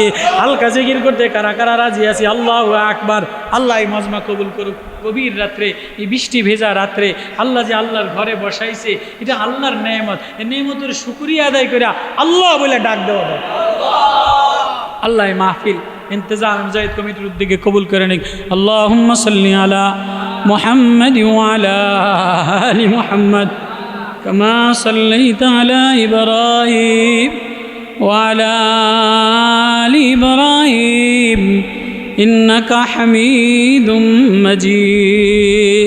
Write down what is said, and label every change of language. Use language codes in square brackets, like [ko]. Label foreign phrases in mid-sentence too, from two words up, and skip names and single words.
[bn] হালকা জিকির করতে কারা কারা রাজি আছি? [ar] الله أكبر. [bn] আল্লাহ এই মজমা কবুল করুক। গভীর রাত্রে, এই বৃষ্টি ভেজা রাত্রে আল্লাহ যে আল্লাহর ঘরে বসাইছে, এটা আল্লাহর নেয়ামত। এই নেয়ামতের শুকরিয়া আদায় করে আল্লাহ বলে ডাক দেওয়া হয়। আল্লাহ মাহফিল ইন্তেজাম মুজাহিদ কমিটির উদ্যোগে কবুল করে নিক। [ar] اللهم صل على محمد وعلى آل محمد كما صليت على إبراهيم وعلى آل إبراهيم إنك حميد مجيد.